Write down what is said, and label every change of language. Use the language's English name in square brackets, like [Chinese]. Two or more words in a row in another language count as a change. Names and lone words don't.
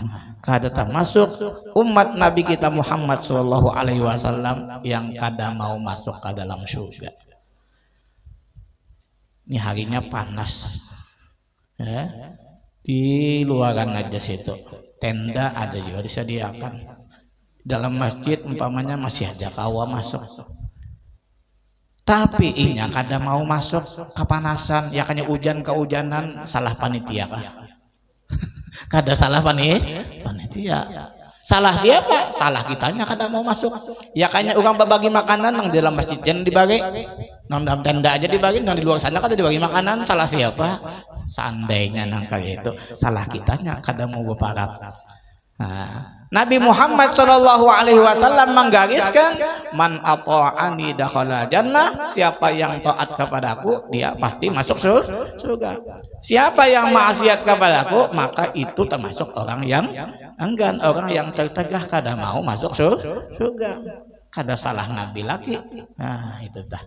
[Banjar] Kada termasuk umat Nabi kita Muhammad [Arabic] sallallahu alaihi wasallam [Banjar] yang kada mau masuk ke dalam surga. [Indonesian] Ini harinya panas. Ya. Di luaran aja situ. Tenda ada juga disediakan. [Banjar] Dalam masjid umpamanya masih ada kawa masuk. Tapi inya kada mau masuk kepanasan, ya kanya hujan kehujanan, salah panitia kah? Kada salah panitia. [Indonesian] Salah siapa? [Banjar] Salah kitanya kada mau masuk. Ya kanya orang berbagi makanan nang dalam masjid jangan dibagi. Nang dalam tenda aja dibagi, nang di luar sana kada dibagi makanan, salah siapa? Seandainya nang kayak itu salah kitanya kada mau berparak. [Indonesian] Nabi Muhammad [Arabic] sallallahu alaihi wasallam [Indonesian] menggariskan [Arabic] man ata'ani dakhala jannah, [Indonesian] siapa yang taat kepadaku dia pasti masuk surga. [Banjar] Siapa yang maksiat kepadaku maka itu termasuk orang yang enggan, orang yang tertegah kada mau masuk surga. Kada salah Nabi lagi. Nah itu dah.